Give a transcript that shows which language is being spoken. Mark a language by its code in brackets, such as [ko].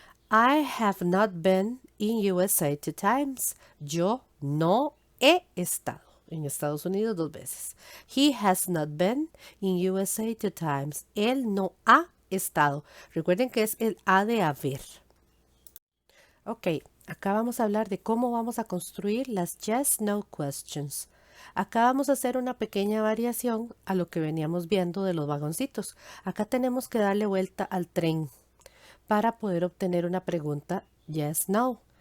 [en] I have not been in USA 2 times. [es] Yo no he estado en Estados Unidos 2 veces. [en] He has not been in USA 2 times. [es] Él no ha estado. Recuerden que es el ha de haber. Ok, acá vamos a hablar de cómo vamos a construir las yes, no questions. Acá vamos a hacer una pequeña variación a lo que veníamos viendo de los vagoncitos. Acá tenemos que darle vuelta al tren para poder obtener una pregunta yes, no.